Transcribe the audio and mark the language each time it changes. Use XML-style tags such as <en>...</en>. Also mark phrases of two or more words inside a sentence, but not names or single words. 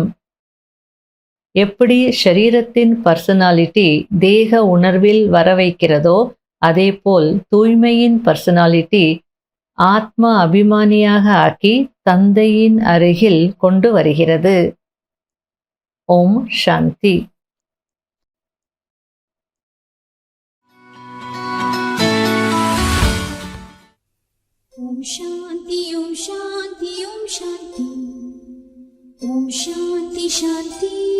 <ta>எப்படி ஷரீரத்தின் பர்சனாலிட்டி தேக உணர்வில் வர வைக்கிறதோ அதேபோல் தூய்மையின் பர்சனாலிட்டி ஆத்மா அபிமானியாக ஆக்கி தந்தையின் அருகில் கொண்டு வருகிறது.</ta> <sa>ॐ शान्ति. ॐ शान्ति ॐ शान्ति ॐ शान्ति ॐ शान्ति शान्ति.</sa>